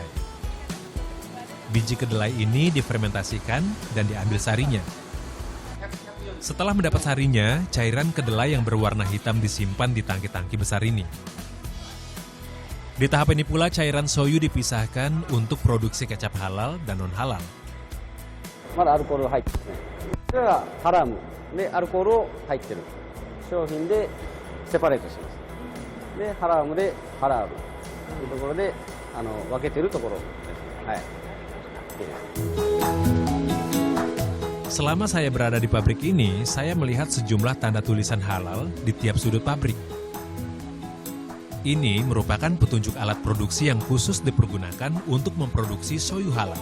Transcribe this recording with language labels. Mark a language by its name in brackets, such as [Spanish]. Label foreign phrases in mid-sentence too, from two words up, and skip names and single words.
[Indonesian] Biji kedelai ini difermentasikan dan diambil sarinya. Setelah mendapat sarinya, cairan kedelai yang berwarna hitam disimpan di tangki-tangki besar ini. Di tahap ini pula cairan soyu dipisahkan untuk produksi kecap halal dan non-halal. [Japanese] まだアルコールが入ってますね。これがハラムでアルコールを入ってる商品でセパレートします。でハラムでハラールというところで分けてるところですね。はい。 [Indonesian] Selama saya berada di pabrik ini, saya melihat sejumlah tanda tulisan halal di tiap sudut pabrik. Ini merupakan petunjuk alat produksi yang khusus dipergunakan untuk memproduksi soyu halal.